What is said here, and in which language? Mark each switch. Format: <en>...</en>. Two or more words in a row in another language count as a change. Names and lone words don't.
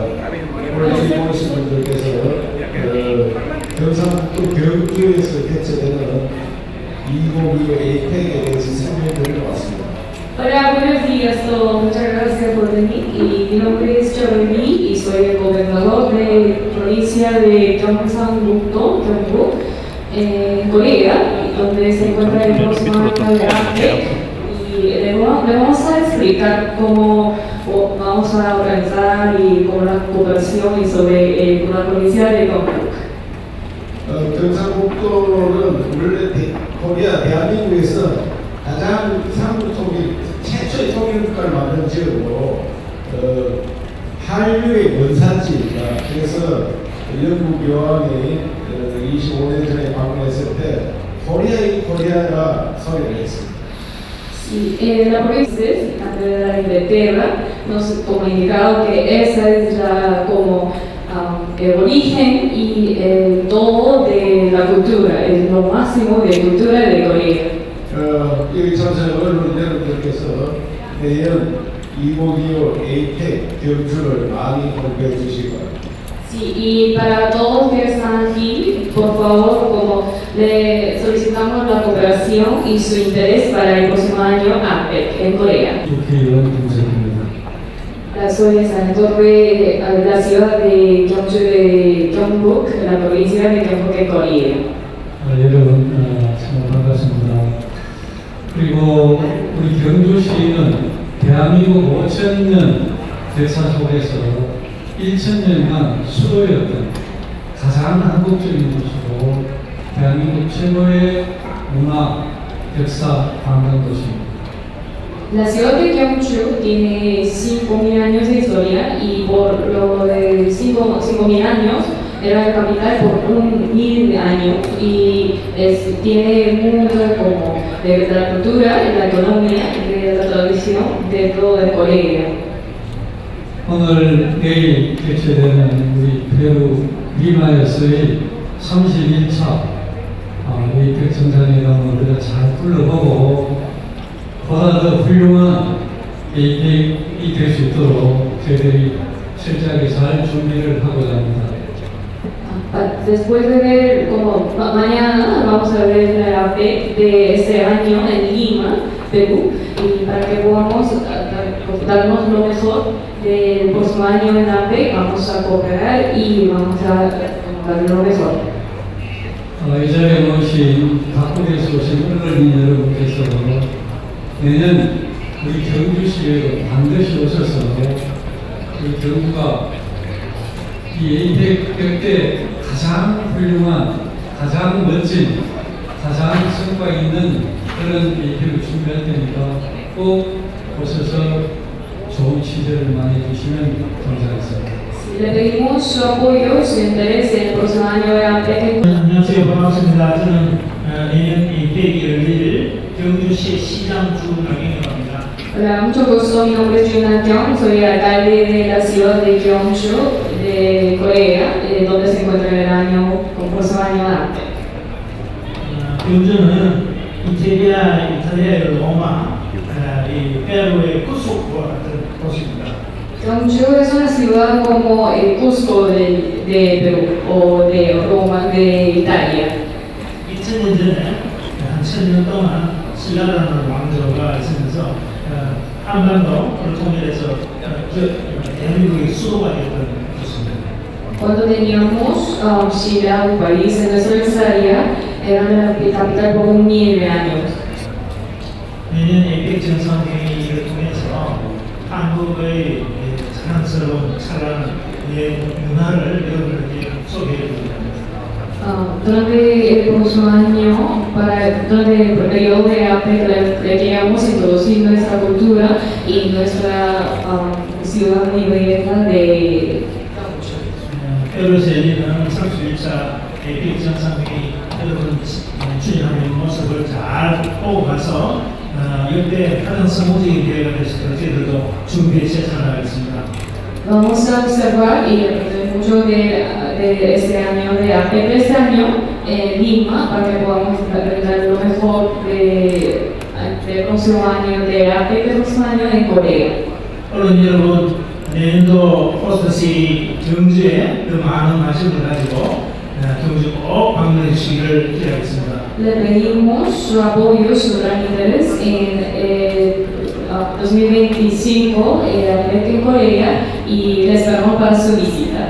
<ko>오늘 오신 분들께서 경상북도 경주에서 개최되는 2025 APEC에 대해서 설명드리러 왔습니다.</ko> <es>Hola, buenos días a todos. Muchas gracias por venir. Y mi nombre es Joel y soy el gobernador de provincia de Gyeongsang-buk-do, Gyeongbu, en Corea, donde se encuentra el próximo año de APEC. Y le vamos a explicar cómo vamos a organizar y cómo la cooperación y sobre con la provincia de Gyeongbuk.</es> <ko>경상북도는 원래 코리아 대한민국에서 가장 삼국 통일 최초의 통일 국가를 만든 지역으로 한류의 원산지입니다. 그래서 영국 여왕이 25년 전에 방문했을 때 코리아가 소리를 했습니다.</ko> <es>Sí, la provincia de la Inglaterra nos comunicado que esa es como el origen y el todo de la cultura, es lo máximo de cultura de Corea.</es> <ko>여기 참석 언론 여러분들께서 내년 2025 APEC 경주를 많이 공부해 주시기 바랍니다.</ko> <es>Sí, y para todos que están aquí, por favor, como le solicitamos la cooperación y su interés para el próximo año APEC en Corea.</es> <ko>국회의원 김석입니다.</ko> <es>Soy el senador de la ciudad de Gyeongju de Gyeongbuk, la provincia de Gyeongbuk en Corea.</es> <ko>여러분 정말 반갑습니다. 그리고 우리 경주시는 대한민국 5,000년 역사 속에서 1,000년간 수도였던 가장 한국적인 곳으로 대한민국 최고의 문화, 역사, 관광 도시입니다.</ko> <es>La ciudad de Gyeongju tiene 5.000 años de historia y por lo de 5.000 años era la capital por 1.000 años y tiene mucho como de la cultura, de la economía, de la tradición de todo de Corea.</es> <ko>오늘 내일 개최되는 우리 페루 리마에서의 31차 APEC 정상회담을 우리가 잘 둘러보고 보다 더 훌륭한 APEC이 될 수 있도록 저희들이 철저하게 잘 준비를 하고자 합니다.</ko> <es>Después de ver como mañana vamos a ver la APEC de este año en Lima, Perú, y para que podamos darnos lo mejor del próximo año en APEC, vamos a cooperar y vamos a dar lo mejor.</es> <ko>이 자리에 모신 각국에서 오신 언론인 여러분께서 내년 우리 경주시에 반드시 오셔서 우리 경주가 이 APEC 때 가장 훌륭한, 가장 멋진, 가장 성과 있는 그런 APEC을 준비할 테니까 꼭 오셔서 좋은 취재를 많이 해주시면 감사하겠습니다.</ko> <es>Le pedimos su apoyo, su interés en el próximo año de APEC.</es> <ko>안녕하세요. 반갑습니다. 저는 내년 APEC 열릴 경주시 시장주 강행이라고 합니다.</ko> <es>Hola, mucho gusto, mi nombre es Juna Kyung, soy alcalde de la ciudad de Gyeongju, de Corea, donde se encuentra el año, como próximo año de APEC.</es> <ko>경주는 이탈리아의 로마, 이 페루의 쿠스코와 같은 곳입니다.</ko> <es>Gyeongju es una ciudad como el Cusco de Perú o de Roma, de Italia.</es> <ko>2000년 전에 한 1000년 동안 신라라는 왕조가 있으면서 한반도를 통일해서 대한민국의 수도가 되었던 곳입니다.</ko> <es>Cuando teníamos Shira, un país en nuestra historia, era la capital por 1000 años.</es> <ko>내년 APEC 정상회의를 통해서 한국의 자랑스러운 찬란한 문화를 여러분에게 소개해드립니다.</ko> <es>Durante el próximo año, durante el periodo de APEC, le queríamos introducir nuestra cultura y nuestra ciudad muy bella de</es> <ko>페루에서 열리는 31차 APEC 정상회의 여러분 출연하는 모습을 잘 보고 가서 역대 가장 성공적인 대회가 될 수 있도록 저희들도 준비해 나가겠습니다.</ko> <es>Vamos a observar y aprender mucho de este año, de APEC de este año en Lima, para que podamos aprender lo mejor del próximo año, de APEC del próximo año en Corea.</es> <ko>언론 여러분, 내년도 포스터시 경주에 더 많은 관심을 가지고 경주 꼭 방문해 주시기를 기대하겠습니다.</ko> <es>Le pedimos su apoyo, su gran interés en 2025 APEC en Corea y le esperamos para su visita.</es>